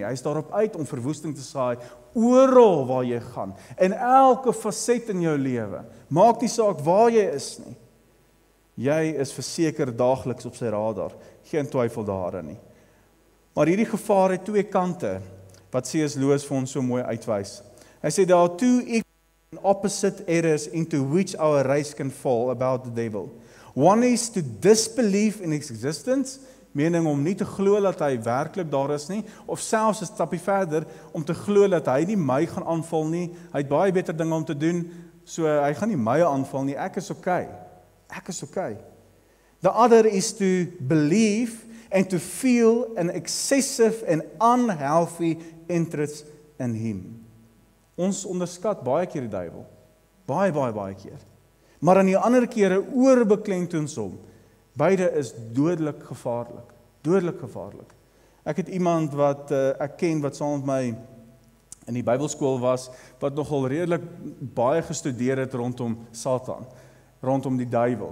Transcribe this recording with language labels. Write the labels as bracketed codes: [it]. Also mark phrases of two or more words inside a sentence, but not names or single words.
[af] Hy's daarop uit om verwoesting te saai oral waar jy gaan. En elke faset in jou lewe. Maak nie saak waar jy is nie. Jy is verseker daagliks op sy radar. Geen twyfel daarin nie. Maar hierdie gevaar het twee kante, wat C.S. Lewis vir ons so mooi uitwys. Hy sê, [en] there are two equal and opposite errors into which our race can fall about the devil. One is to disbelieve in his existence, meaning [af] om nie te glo dat hy werklik daar is nie, of selfs 'n stapie verder, om te glo dat hy nie my gaan aanval nie, hy het baie beter dinge om te doen, so hy gaan nie my aanval nie, ek is okay. Ek is okay. [en] The other is to believe and to feel an excessive and unhealthy interest in him. [af] Ons onderskat baie keer die duiwel. Baie keer. Maar aan die ander kere oorbeklemtoon ons hom. Beide is dodelik gevaarlik. Dodelik gevaarlik. Ek het iemand wat ek ken wat saam met my in die Bybelskool was, wat nogal redelik baie gestudeer het rondom Satan, rondom die duiwel.